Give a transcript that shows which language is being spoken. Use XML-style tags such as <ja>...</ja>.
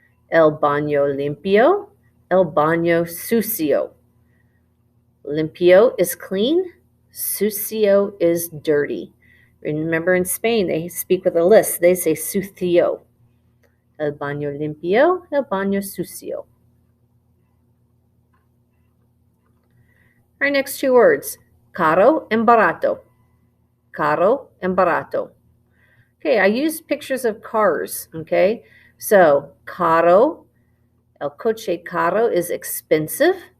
<es>El baño limpio, el baño sucio.</es> <en>Limpio is clean, sucio is dirty. Remember in Spain, they speak with a list. They say sucio.</en> <es>El baño limpio, el baño sucio.</es> <en>Our next two words, caro and barato. Caro and barato. Okay, I use pictures of cars, okay? So, caro, el coche caro is expensive.</en>